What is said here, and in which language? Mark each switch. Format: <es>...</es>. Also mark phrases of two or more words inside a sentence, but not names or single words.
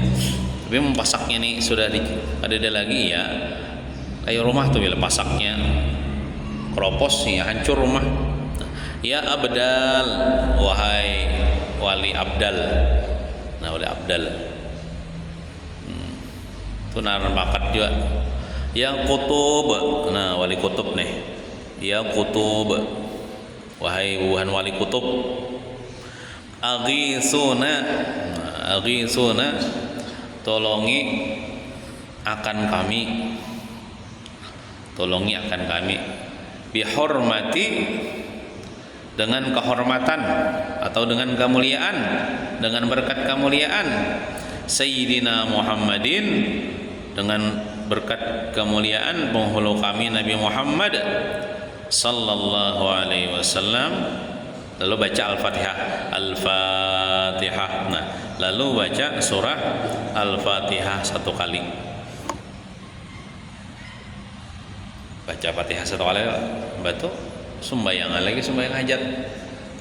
<id>Tapi pasaknya nih sudah ada lagi ya, kayak rumah tuh bila pasaknya keropos ya hancur rumah.</id> <ar>يا أبدال,</ar> <id>wahai wali abdal. Nah wali abdal itu naran bakat juga.</id> <ar>يا قطب,</ar> <id>nah wali kutub nih.</id> <ar>يا قطب,</ar> <id>wahai wali kutub. Aghisuna, tolongi akan kami. Bihormati, dengan kehormatan atau dengan kemuliaan, dengan berkat kemuliaan Sayyidina Muhammadin, dengan berkat kemuliaan penghulu kami Nabi Muhammad</id> <ar>صلى الله عليه وسلم.</ar> <id>Lalu baca Al-Fatihah. Nah, lalu baca surah Al-Fatihah 1 kali. Baca Fatihah 1 kali, batu sembahyang lagi, sembahyang hajat.</id>